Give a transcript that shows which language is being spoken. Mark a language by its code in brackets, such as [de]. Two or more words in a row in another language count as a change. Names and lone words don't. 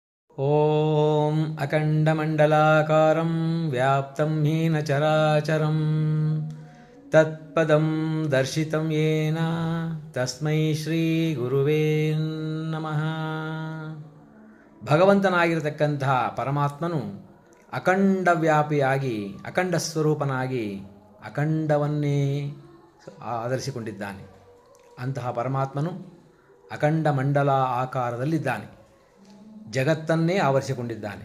[sa] ओं अखण्डमण्डलाकारं व्याप्तं हीन चराचरं तत्पदं दर्शितं येन तस्मै श्री गुरुवे नमः. [kn] ಭಗವಂತನಾಗಿರತಕ್ಕಂತಹ ಪರಮಾತ್ಮನು ಅಖಂಡ ವ್ಯಾಪಿಯಾಗಿ ಅಖಂಡ ಸ್ವರೂಪನಾಗಿ ಅಖಂಡವನ್ನೇ ಆಧರಿಸಿಕೊಂಡಿದ್ದಾನೆ. ಅಂತಹ ಪರಮಾತ್ಮನು ಅಖಂಡ ಮಂಡಲ ಆಕಾರದಲ್ಲಿದ್ದಾನೆ, ಜಗತ್ತನ್ನೇ ಆವರಿಸಿಕೊಂಡಿದ್ದಾನೆ.